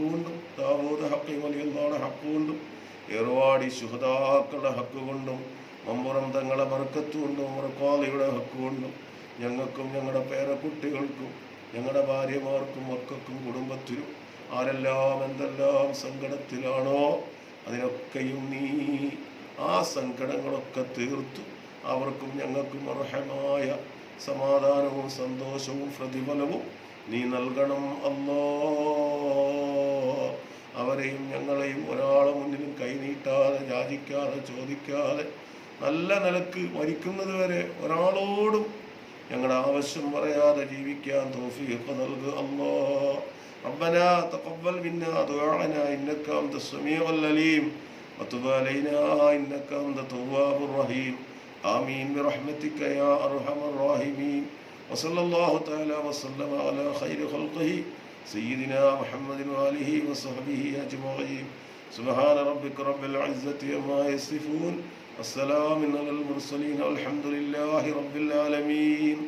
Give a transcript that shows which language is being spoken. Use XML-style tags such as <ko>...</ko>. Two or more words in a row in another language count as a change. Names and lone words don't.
<ml>കൊണ്ടും ദാവൂദ് ഹക്കീം വലിയുള്ളാടെ ഹക്ക് കൊണ്ടും ഏർവാടി ശുഹദാക്കളുടെ ഹക്ക് കൊണ്ടും മമ്പുറം തങ്ങളെ ബർക്കത്ത് കൊണ്ടും ഉമർഖാദിയുടെ ഹക്ക് കൊണ്ടും ഞങ്ങൾക്കും ഞങ്ങളുടെ പേരക്കുട്ടികൾക്കും ഞങ്ങളുടെ ഭാര്യമാർക്കും മക്കൾക്കും കുടുംബത്തിനും ആരെല്ലാം എന്തെല്ലാം സങ്കടത്തിലാണോ അതിനൊക്കെയും നീ ആ സങ്കടങ്ങളൊക്കെ തീർത്തു അവർക്കും ഞങ്ങൾക്കും അർഹമായ സമാധാനവും സന്തോഷവും പ്രതിഫലവും നീ നൽകണം അല്ലാ. അവരെയും ഞങ്ങളെയും ഒരാളെ മുന്നിലും കൈനീട്ടാതെ യാചിക്കാതെ ചോദിക്കാതെ നല്ല നിലക്ക് മരിക്കുന്നത് വരെ ഒരാളോടും ഞങ്ങളുടെ ആവശ്യം പറയാതെ ജീവിക്കാൻ തൗഫീഖ് നൽകുക അല്ലാ.</ml> <ar>ربنا تقبل منا دعاءنا إنك أنت السميع العليم وتب علينا إنك أنت التواب الرحيم آمين برحمتك يا أرحم الراحمين وصلى الله تعالى وسلم على خير خلقه سيدنا محمد وآله وصحبه أجمعين سبحان ربك رب العزة عما يصفون والسلام على المرسلين والحمد لله رب العالمين.</ar>